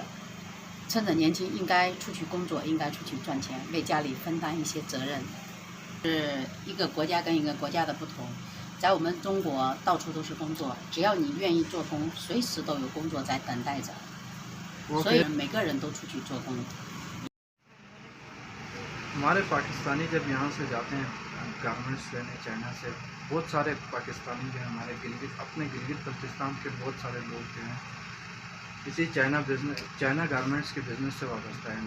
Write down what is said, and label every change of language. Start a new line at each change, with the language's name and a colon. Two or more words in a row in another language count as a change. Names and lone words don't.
Chinese: 趁着年轻，应该出去工作，应该出去赚钱，为家里分担一些责任。是一个国家跟一个国家的不同，在我们中国到处都是工作，只要你愿意做工，随时都有工作在等待着，所以每个人都出去做工。
Urdu: ہمارے پاکستانی جب یہاں سے جاتے ہیں گارمنٹس لینے چائنا سے، بہت سارے پاکستانی جو ہیں ہمارے اپنے گلگت بلتستان کے بہت سارے لوگ جو ہیں اسی چائنا گارمنٹس کے بزنس سے وابستہ ہیں.